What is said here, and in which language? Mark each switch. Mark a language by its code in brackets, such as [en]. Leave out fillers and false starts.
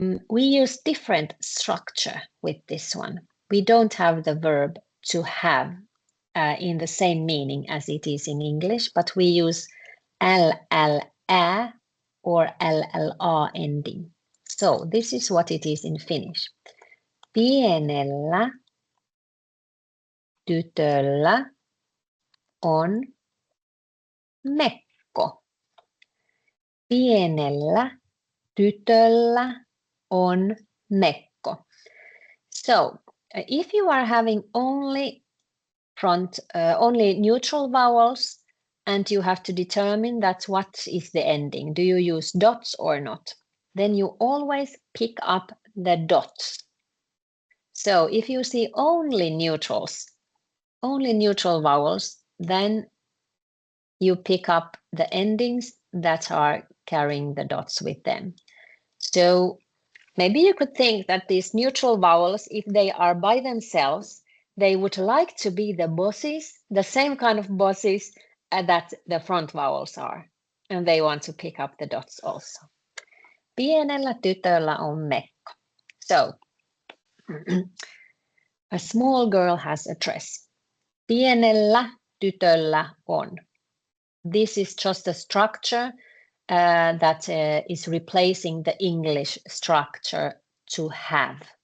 [en] We use different structure with this one. We don't have the verb to have in the same meaning as it is in English, but we use ll-ä or llr ending. So this is what it is in Finnish. [fi] Pienellä tytöllä on mekko. Pienellä tytöllä on mekko. [en] So if you are having only neutral vowels, and you have to determine that what is the ending. Do you use dots or not? Then you always pick up the dots. So if you see only neutrals, only neutral vowels, then you pick up the endings that are carrying the dots with them. So maybe you could think that these neutral vowels, if they are by themselves, they would like to be the bosses, the same kind of bosses that the front vowels are. And they want to pick up the dots also. [fi] Pienellä tytöllä on mekko. [en] So, a small girl has a dress. [fi] Pienellä tytöllä on. [en] This is just a structure that is replacing the English structure to have.